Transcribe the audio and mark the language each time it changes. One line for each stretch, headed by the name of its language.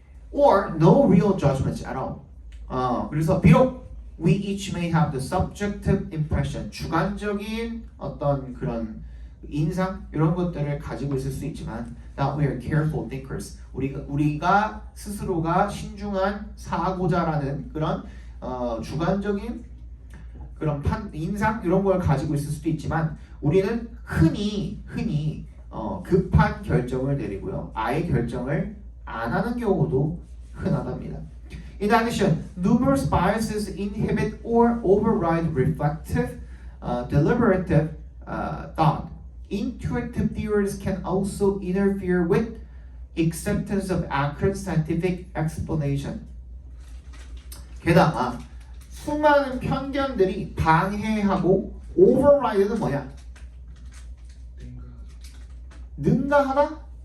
English: Or no real judgments at all.
Korean: 그래서 비록 we each may have the subjective impression, 주관적인 어떤 그런 인상 이런 것들을 가지고 있을 수 있지만 that we are careful thinkers. 우리가 스스로가 신중한 사고자라는 그런 주관적인 그런 인상 이런 걸 가지고 있을 수도 있지만 우리는 흔히 급한 결정을 내리고요. 아예 결정을 안 하는 경우도 흔하답니다.
English: In addition, numerous biases inhibit or override reflective, deliberative thought. Intuitive theories can also interfere with acceptance of accurate scientific explanation.
Korean: 게다가 수많은 편견들이 방해하고 override는 뭐야? 능가하다?